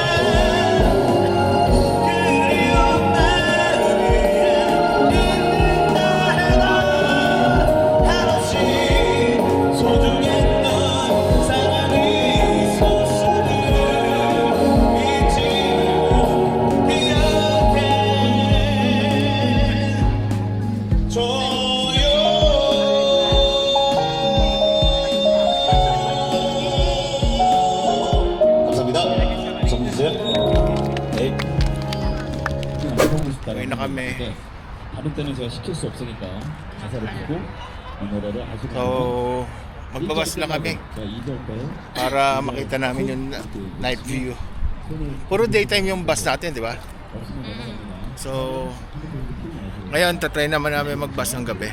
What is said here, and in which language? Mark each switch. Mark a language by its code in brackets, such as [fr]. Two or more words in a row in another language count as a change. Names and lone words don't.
[ko] 그리운 마음이야 있는다 해도 한없이 소중했던 사랑이 있었음을 잊지 말고 기억해줘요 감사합니다. 감사합니다. 네. [tl] Uwi na kami. [ko] 다른 때는 제가 시킬 수 없으니까 가사를 듣고 이 노래를 아시는 [tl] So magbabas lang kami [ko] 자, 2절 때 [tl] para makita namin yung [en] night view. [tl] Puro daytime yung bus natin, di ba? [ko] 없으면 넘어갑니다. [tl] So, ngayon, tatry naman namin mag-bus ng gabi.